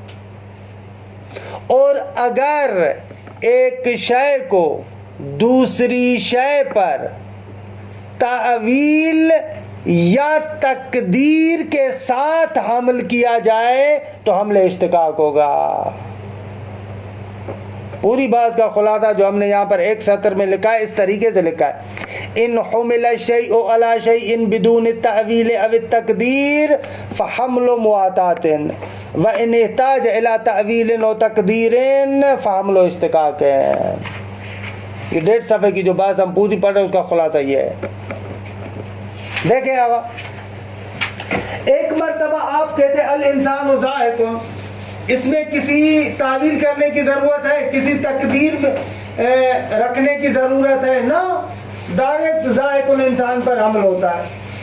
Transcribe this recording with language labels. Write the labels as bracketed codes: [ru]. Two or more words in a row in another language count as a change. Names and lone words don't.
[ur] اور اگر ایک شے کو دوسری شے پر تعویل یا تقدیر کے ساتھ حمل کیا جائے تو حمل اشتقاق ہوگا. پوری بات کا خلاصہ جو ہم نے یہاں پر ایک سطر میں لکھا ہے اس طریقے سے لکھا ہے: [ar] ان حمل الشیء علی شیء بدون التأویل او التقدیر فحمل مواطات وان احتاج الی تأویل و تقدیر فحمل اشتقاق. [ur] یہ 1.5 صفحے کی جو بات ہم پوری پڑھ رہے ہیں اس کا خلاصہ یہ ہے. دیکھیں آقا، ایک مرتبہ آپ کہتے [ar] الانسان ذائق، [ur] اس میں کسی تعویل کرنے کی ضرورت ہے، کسی تقدیر میں رکھنے کی ضرورت ہے نا، ڈائریکٹ ذائق انسان پر حمل ہوتا ہے.